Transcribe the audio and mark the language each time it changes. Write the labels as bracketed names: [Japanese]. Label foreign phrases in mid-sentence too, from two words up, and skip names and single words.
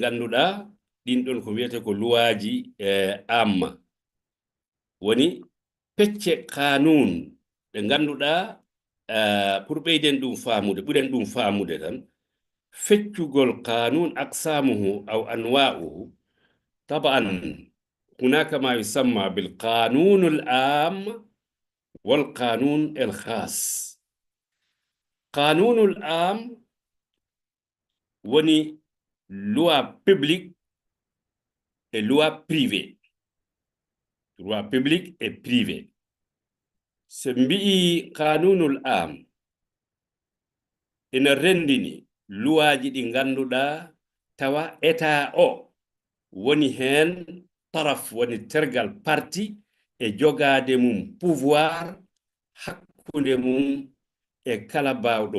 [Fula] ganduɗa ɗin ɗon ko wiyete ko luwaji amma woni pecce kanun ɗe ganduɗa pour ɓeyden ɗum faamude ɓuren ɗum faamude tan feccugol kanun [Arabic] أقسامه أو أنواعه طبعا هناك ما يسمى بالقانون العام والقانون الخاص القانون العام [Fula] woni [French] loi publique et loi privée loi publique et privée [Fula] so mbi'i [Arabic] القانون العام [Fula] ina rendini luwaji ɗi ganduɗa tawa état o woni hen taraf woni tergal parti e jogade mum pouvoir hakkunde mum e kala bawɗo